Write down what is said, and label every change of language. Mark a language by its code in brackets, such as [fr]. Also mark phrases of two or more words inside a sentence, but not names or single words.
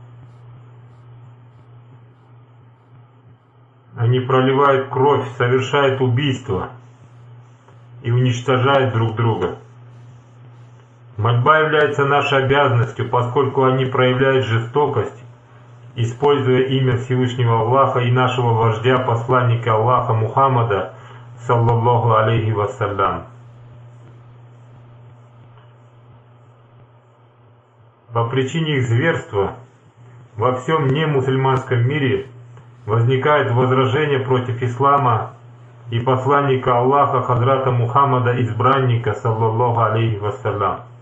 [ru] Они проливают кровь, совершают убийства и уничтожают друг друга. Мольба является нашей обязанностью, поскольку они проявляют жестокость, используя имя Всевышнего Аллаха и нашего вождя, посланника Аллаха Мухаммада, [ar] صلى الله عليه وسلم. [ru] По причине их зверства во всем немусульманском мире возникает возражение против ислама и посланника Аллаха Хазрата Мухаммада, избранника, [ar] صلى الله عليه وسلم.